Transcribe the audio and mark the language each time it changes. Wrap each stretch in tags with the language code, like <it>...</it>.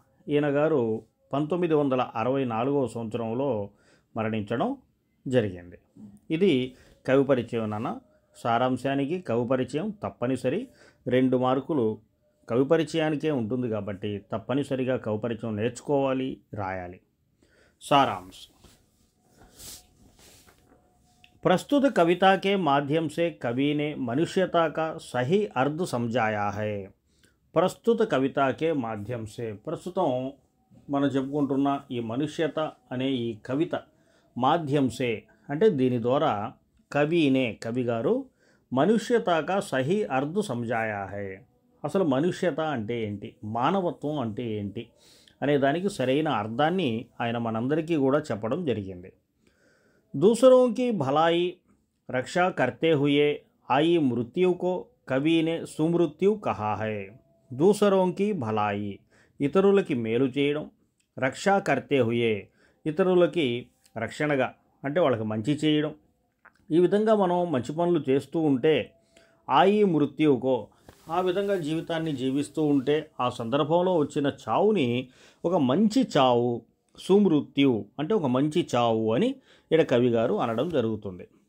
<te>ఈయన గారు 1964వ సంవత్సరంలో మరణించడం జరిగింది. ఇది కవి పరిచయం నాన్న. సారాంశానికి కవి పరిచయం తప్పనిసరి. 2 మార్కులు కవి పరిచయానికే ఉంటుంది కాబట్టి తప్పనిసరిగా కవి పరిచయం నేర్చుకోవాలి, రాయాలి.</te> <hi>सारांश. प्रस्तुत कविता के माध्यम से कवि ने मनुष्यता का सही अर्थ समझाया है. ప్రస్తుత కవిత కే మాధ్యం సే,</hi> <te>ప్రస్తుతం మనం చెప్పుకుంటున్న ఈ మనుష్యత అనే ఈ కవిత మాధ్యం సే అంటే దీని ద్వారా కవి గారు మనుష్యతగా</te> <hi>సహీ అర్థ సమజాయా హై.</hi> <te>అసలు మనుష్యత అంటే ఏంటి, మానవత్వం అంటే ఏంటి అనే దానికి సరైన అర్థాన్ని ఆయన మనందరికీ కూడా చెప్పడం జరిగింది.</te> <hi>दूसरों की भलाई रक्षा करते हुए आई मृत्यु को कवि ने सुमृत्यु कहा है. दूसरों की भलाई</hi> <te>ఇతరులకి మేలు చేయడం,</te> <hi>రక్షా కర్తే హుయే</hi> <te>ఇతరులకి రక్షణగా అంటే వాళ్ళకి మంచి చేయడం, ఈ విధంగా మనం మంచి పనులు చేస్తూ ఉంటే</te> <hi>ఆయి మృత్యుకో</hi> <te>ఆ విధంగా జీవితాన్ని జీవిస్తూ ఉంటే ఆ సందర్భంలో వచ్చిన చావుని ఒక మంచి చావు, సుమృత్యు అంటే ఒక మంచి చావు అని ఇక్కడ కవి గారు అనడం జరుగుతుంది.</te>